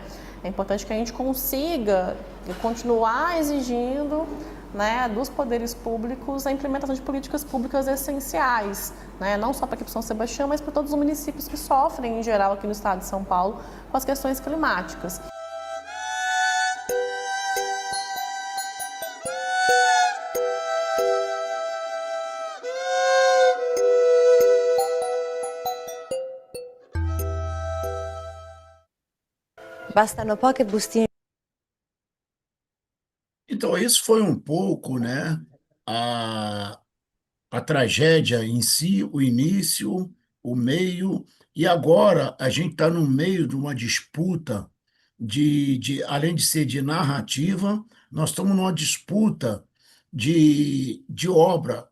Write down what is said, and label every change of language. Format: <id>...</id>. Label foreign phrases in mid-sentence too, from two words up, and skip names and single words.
<pt>É importante que a gente consiga continuar exigindo, né, dos poderes públicos a implementação de políticas públicas essenciais, né, não só para aqui para São Sebastião, mas para todos os municípios que sofrem, em geral, aqui no estado de São Paulo, com as questões climáticas.</pt> <it>Bastano poche bustine.</it> <pt>Então, isso foi um pouco, né, a tragédia em si, o início, o meio, e agora a gente está no meio de uma disputa além de ser de narrativa, nós estamos numa disputa de obra.</pt>